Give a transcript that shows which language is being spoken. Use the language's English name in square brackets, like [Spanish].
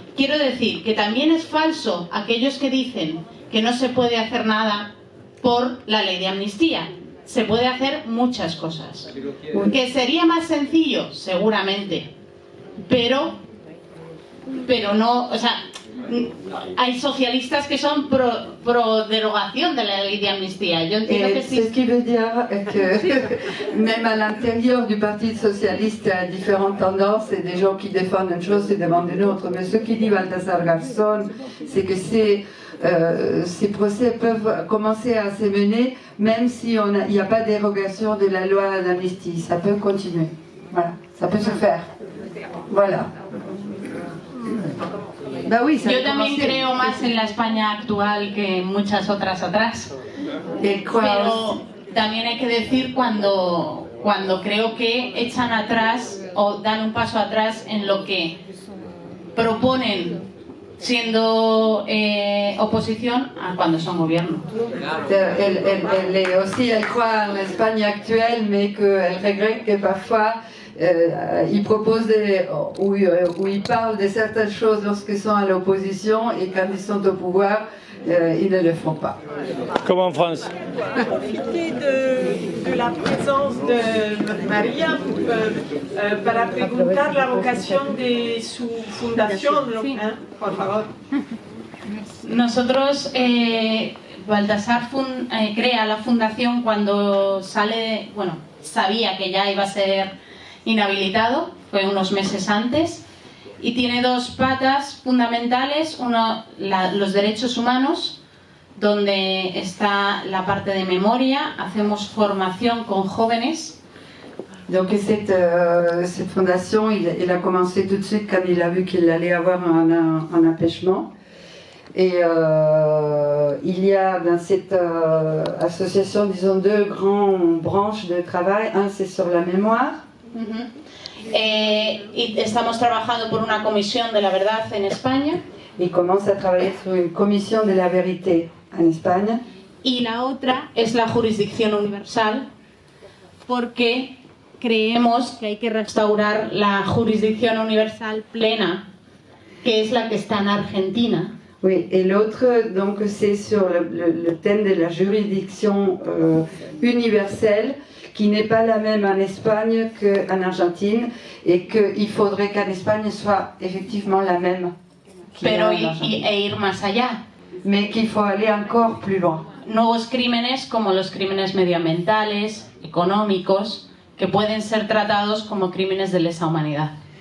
[Spanish] Quiero decir que también es falso aquellos que dicen que no se puede hacer nada por la ley de amnistía. Se puede hacer muchas cosas. ¿Que sería más sencillo? Seguramente. Pero no, o sea, hay socialistas que son pro derogación de la ley de amnistía. Yo entiendo que sí. [French] Ce qui veut dire que même à l'intérieur du Parti socialiste, il y a différentes tendances et des gens qui défendent une chose et demandent une autre. Mais ce qui dit Baltasar Garzón, c'est que ces procès peuvent commencer à se mener même s'il n'y a pas de dérogation de la loi d'amnistie. Ça peut continuer. Voilà, ça peut se faire. Voilà. [Spanish] Yo también creo más en la España actual que en muchas otras atrás. Pero también hay que decir cuando creo que echan atrás o dan un paso atrás en lo que proponen siendo oposición a cuando son gobierno. [French] Elle croit en l'Espagne actuelle, mais qu'elle regrette que parfois ils proposent où ils parlent de certaines choses lorsqu'ils sont à l'opposition et quand ils sont au pouvoir, ils ne le font pas. Comme en France. Profiter de la présence de [Spanish] María para preguntar la vocación de su fundación, por favor. Nosotros, Baltasar crea la fundación cuando sabía que ya iba a ser inhabilitado, fue unos meses antes, y tiene dos patas fundamentales, uno, los derechos humanos, donde está la parte de memoria, hacemos formación con jóvenes. [French] Donc cette fondation, il a commencé tout de suite quand il a vu qu'il allait avoir un empêchement. Et il y a dans cette association, disons, deux grandes branches de travail. Un, c'est sur la mémoire. [Spanish] Y estamos trabajando por una comisión de la verdad en España. [French] Il commence à travailler sur une commission de la vérité en Espagne. [Spanish] Y la otra es la jurisdicción universal, porque creemos que hay que restaurar la jurisdicción universal plena, que es la que está en Argentina. [French] Oui, et l'autre, donc, c'est sur le thème de la juridiction universelle, qui n'est pas la même en Espagne qu'en Argentine, et qu'il faudrait qu'en Espagne soit effectivement la même. [Spanish] Pero ir más allá. [French] Mais qu'il faut aller encore plus loin. [Spanish] Nuevos crímenes como los crímenes medioambientales, económicos, que pueden ser tratados como crímenes de lesa humanidad.